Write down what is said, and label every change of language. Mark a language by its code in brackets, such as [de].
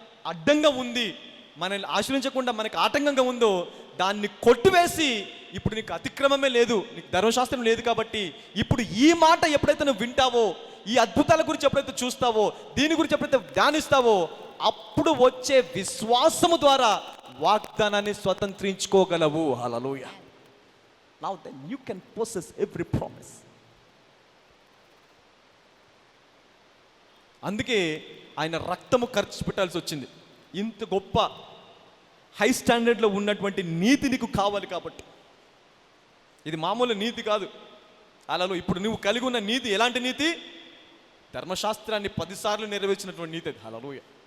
[te] అడ్డంగా ఉంది, మనల్ని ఆశ్రయించకుండా మనకి ఆటంకంగా ఉందో దాన్ని కొట్టివేసి, ఇప్పుడు నీకు అతిక్రమమే లేదు, నీకు ధర్మశాస్త్రం లేదు కాబట్టి ఇప్పుడు ఈ మాట ఎప్పుడైతే నువ్వు వింటావో, ఈ అద్భుతాల గురించి ఎప్పుడైతే చూస్తావో, దీని గురించి ఎప్పుడైతే ధ్యానిస్తావో, అప్పుడు వచ్చే విశ్వాసము ద్వారా వాగ్దానాన్ని స్వతంత్రించుకోగలవు. హల్లెలూయా. [en] Now then you can possess every promise. [te] అందుకే ఆయన రక్తము ఖర్చు పెట్టాల్సి వచ్చింది. ఇంత గొప్ప హై స్టాండర్డ్లో ఉన్నటువంటి నీతి నీకు కావాలి కాబట్టి. ఇది మామూలు నీతి కాదు. అలా ఇప్పుడు నువ్వు కలిగి ఉన్న నీతి ఎలాంటి నీతి? ధర్మశాస్త్రాన్ని 10 సార్లు నెరవేర్చినటువంటి నీతి అది. హల్లెలూయా.